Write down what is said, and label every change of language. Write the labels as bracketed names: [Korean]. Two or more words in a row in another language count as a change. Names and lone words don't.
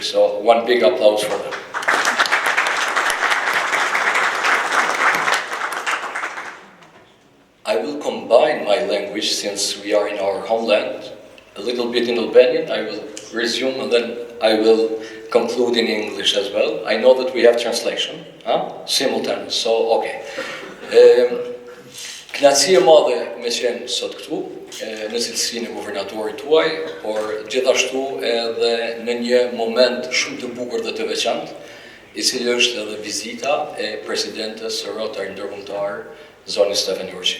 [English] So one big applause for them. I will combine my language since we are in our homeland, a little bit in Albanian. I will resume and then I will conclude in English as well. I know that we have translation, simultaneous, so okay. [Albanian] Kënaqësi e madhe me qenë sot këtu, në cilësinë e guvernatorit tuaj, por gjithashtu edhe në një moment shumë të bukur dhe të veçantë, I cili është edhe vizita e presidentes së Rotary ndërkombëtar, zoni Stefan Urchick.